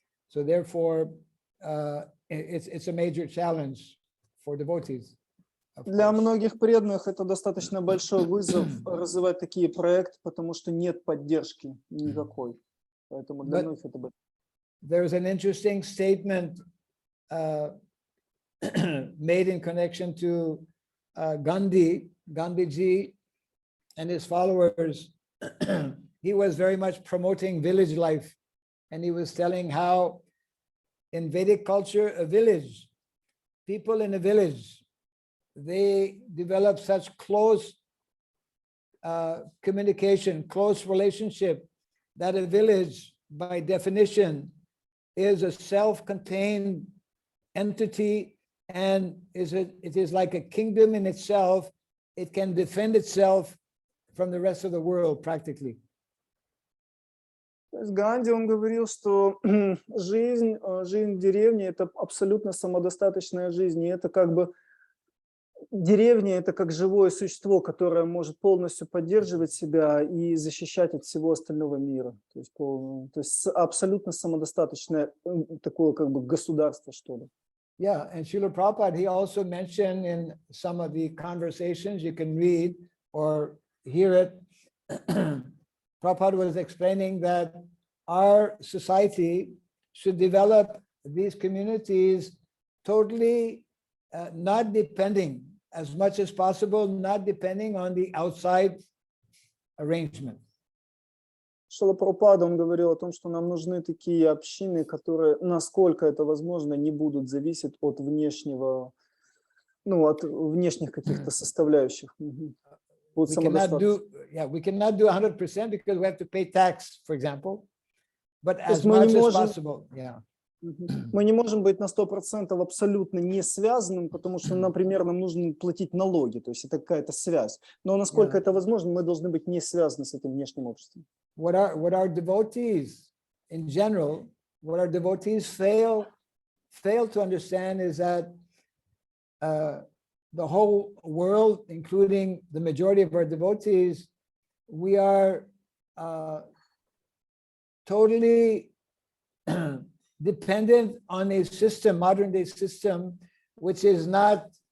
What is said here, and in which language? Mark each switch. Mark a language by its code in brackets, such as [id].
[en] So therefore, it's a major challenge for devotees. [ru] Для многих преданных это достаточно большой вызов развивать такие проекты, потому что нет поддержки никакой. Поэтому для многих это большой. [en] There's an interesting statement made in connection to Gandhiji and his followers. He was very much promoting village life, and he was telling how in Vedic culture, a village, people in a village, they develop such close communication, close relationship, that a village, by definition, is a self-contained entity, and it is like a kingdom in itself. It can defend itself from the rest of the world practically. [ru] То есть Ганди, он говорил, что жизнь в деревне – это абсолютно самодостаточная жизнь, и это как бы деревня – это как живое существо, которое может полностью поддерживать себя и защищать от всего остального мира. То есть абсолютно самодостаточное такое как бы государство, что ли. [en] Yeah, and Srila Prabhupada, he also mentioned in some of the conversations, you can read or hear it, Prabhupada was explaining that our society should develop these communities totally not depending, as much as possible, not depending on the outside arrangement. [ru] Шрила Прабхупада, он говорил о том, что нам нужны такие общины, которые, насколько это возможно, не будут зависеть от внешнего, ну, от внешних каких-то составляющих. [en] We cannot do 100% because we have to pay tax, for example, but as much as possible, yeah. [ru] Мы не можем быть на 100% абсолютно не связанным, потому что, например, нам нужно платить налоги, то есть это какая-то связь. Но насколько это возможно, мы должны быть не связаны с этим внешним обществом. [en] What our devotees in general, what our devotees fail to understand is that the whole world, including the majority of our devotees, we are totally dependent on a system, modern day system, which is not